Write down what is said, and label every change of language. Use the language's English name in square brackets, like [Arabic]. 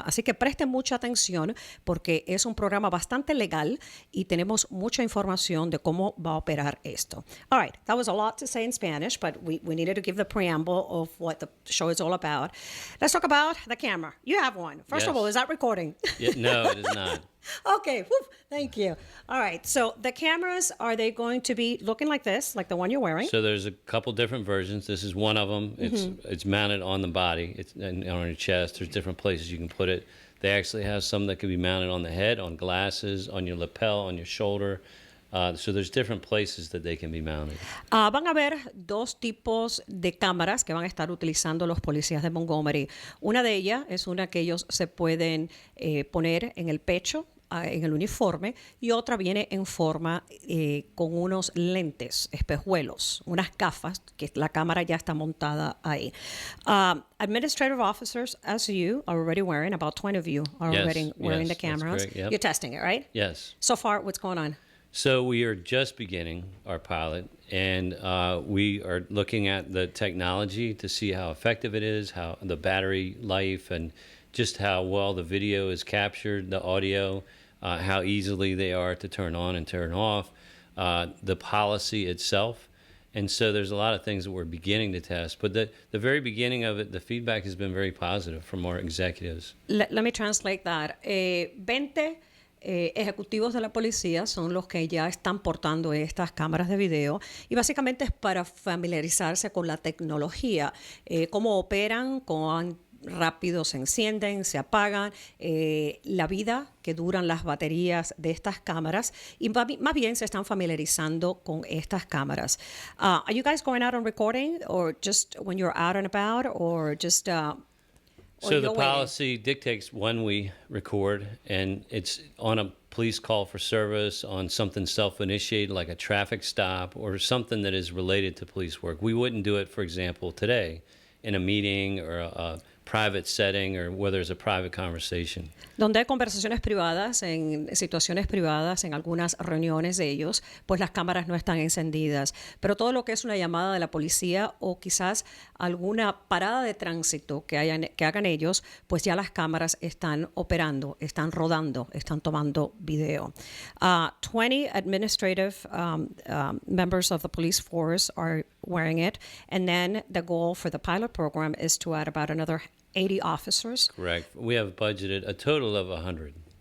[Spanish] Así que presten mucha atención porque es un programa bastante legal y tenemos mucha información de cómo va a operar esto. [English] All right, that was a lot to say in Spanish, but we needed to give the preamble of what the show is all about. Let's talk about the camera. You have one. First of all, is that recording? Yeah, no, it is not. Okay, thank you. All right, so the cameras, are they going to be looking like this, like the one you're wearing? So there's a couple different versions. This is one of them. It's mounted on the body. It's on your chest. There's different places you can put it. They actually have some that can be mounted on the head, on glasses, on your lapel, on your shoulder. So there's different places that they can be mounted. [Spanish] Van a haber dos tipos de cámaras que van a estar utilizando los policías de Montgomery. Una de ellas es una que ellos se pueden poner en el pecho, en el uniforme, y otra viene en forma con unos lentes, espejuelos, unas gafas, que la cámara ya está montada ahí. [English] Administrative officers, as you are already wearing, about 20 of you are already wearing the cameras. Correct, yep. You're testing it, right? Yes. So far, what's going on? So we are just beginning our pilot, and we are looking at the technology to see how effective it is, how the battery life, and just how well the video is captured, the audio, how easily they are to turn on and turn off, the policy itself. And so there's a lot of things that we're beginning to test. But the very beginning of it, the feedback has been very positive from our executives. Let me translate that. 20 [Spanish] ejecutivos de la policía son los que ya están portando estas cámaras de video y básicamente es para familiarizarse con la tecnología, cómo operan, cuán rápido se encienden, se apagan, la vida que duran las baterías de estas cámaras y más bien se están familiarizando con estas cámaras. [English] Are you guys going out and recording or just when you're out and about or just... So the policy dictates when we record, and it's on a police call for service, on something self-initiated like a traffic stop or something that is related to police work. We wouldn't do it, for example, today in a meeting or a private setting or where there's a private conversation. [Spanish] Donde hay conversaciones privadas, en situaciones privadas, en algunas reuniones de ellos, pues las cámaras no están encendidas. Pero todo lo que es una llamada de la policía o quizás alguna parada de tránsito que hagan ellos, pues ya las cámaras están operando, están rodando, están tomando video. [English] 20 administrative members of the police force are wearing it, and then the goal for the pilot program is to add about another 80 officers. Correct. We have budgeted a total of 100.